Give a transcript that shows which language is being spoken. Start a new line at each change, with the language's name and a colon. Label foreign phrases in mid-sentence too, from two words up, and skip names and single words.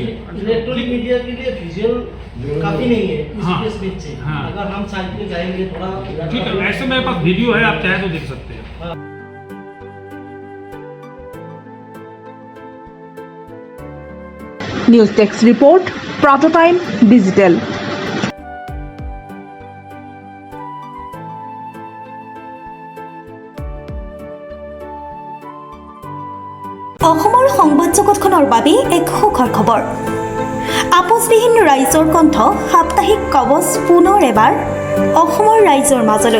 English: electronic media
Hindi: के लिए विजुअल काफी नहीं है हाँ, इस स्पेस से। हाँ। अगर हम साइड में जाएंगे थोड़ा ठीक है, ऐसे मेरे पास वीडियो है, आप चाहे तो देख सकते हैं।
English: news desk report, Prototime Digital.
Assamese: অসমৰ সংবাদ জগতখনৰ বাবে এক সুখৰ খবৰ। আপোচবিহীন ৰাইজৰ কণ্ঠ সাপ্তাহিক কবচ পুনৰ এবাৰ অসমৰ ৰাইজৰ মাজলৈ।